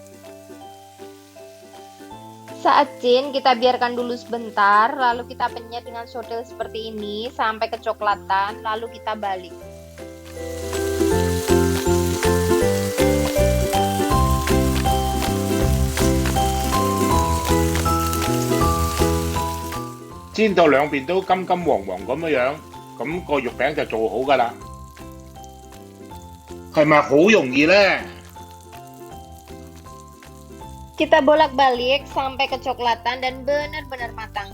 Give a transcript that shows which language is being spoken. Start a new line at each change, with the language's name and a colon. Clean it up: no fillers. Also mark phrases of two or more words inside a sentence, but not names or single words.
Indonesian: Saat jin, kita biarkan dulu sebentar, lalu kita penyet dengan sodel seperti ini sampai kecoklatan, lalu kita balik.
Cantonese: 煎到兩邊都金金黃黃咁樣，咁個肉餅就做好㗎啦。係咪好容易呢？
Indonesian: Kita bolak-balik sampai kecoklatan dan benar-benar matang.